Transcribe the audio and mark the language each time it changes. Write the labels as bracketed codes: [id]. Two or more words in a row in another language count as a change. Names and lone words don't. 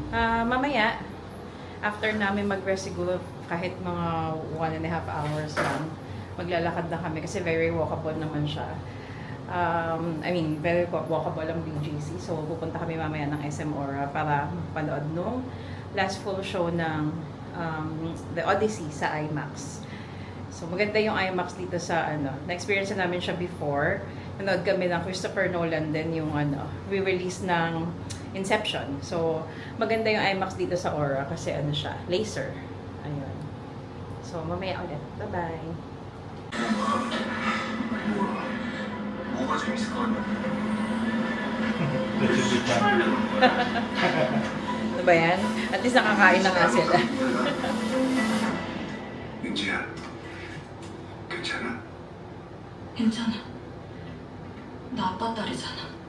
[tl] Mamaya, after namin mag-rest siguro, kahit mga 1.5 hours lang, maglalakad na kami kasi [en] very walkable [tl] naman siya. [en] Very walkable [tl] ang BGC. So, pupunta kami mamaya ng SM Aura para panood nung [en] last full show [tl] ng The Odyssey sa IMAX. So, maganda yung IMAX dito sa na-experience na namin siya before. Nanood kami ng Christopher Nolan din yung re-release ng Inception. So, maganda yung IMAX dito sa Aura kasi siya, laser. Ayun. So, mamaya ulit. Bye-bye! [ko] 뭐가 재밌을 것 같냐? [tl] Ano ba yan? [en] At least [tl] nakakain na nga sila. [ko] 민지야, 괜찮아? 괜찮아. 나 아빠 딸이잖아.